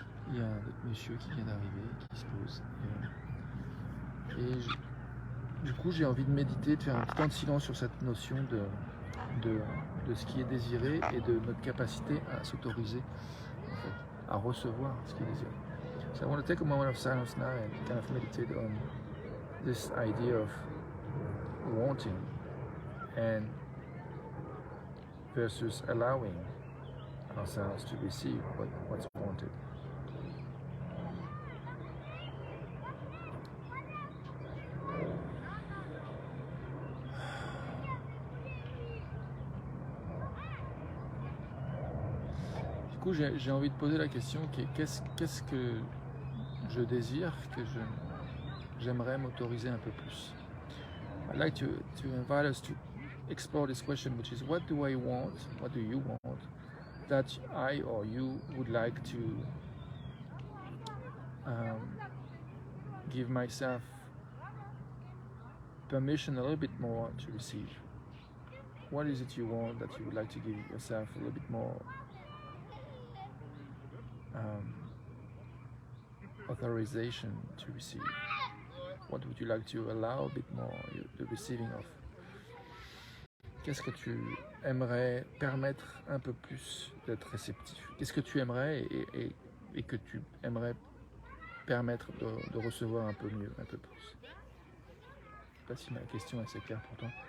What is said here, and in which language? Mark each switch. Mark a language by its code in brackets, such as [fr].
[fr] Il y a un autre monsieur qui vient d'arriver, qui se pose. Du coup, j'ai envie de méditer, de faire un petit temps de silence sur cette notion de ce qui est désiré et de notre capacité à s'autoriser, en fait, à recevoir ce qui est désiré. [en] So I want to take a moment of silence now and kind of meditate on this idea of wanting and versus allowing ourselves to receive what's wanted. [fr] Du coup, j'ai envie de poser la question qu'est-ce que je désire, que j'aimerais m'autoriser un peu plus. [en] I'd like to invite us to explore this question, which is what do I want, what do you want, that I or you would like to give myself permission a little bit more to receive. What is it you want that you would like to give yourself a little bit more authorization to receive? What would you like to allow a bit more the receiving of? [fr] Qu'est-ce que tu aimerais permettre un peu plus d'être réceptif? Qu'est-ce que tu aimerais et que tu aimerais permettre de recevoir un peu mieux, un peu plus? pas si ma question est assez claire pour toi.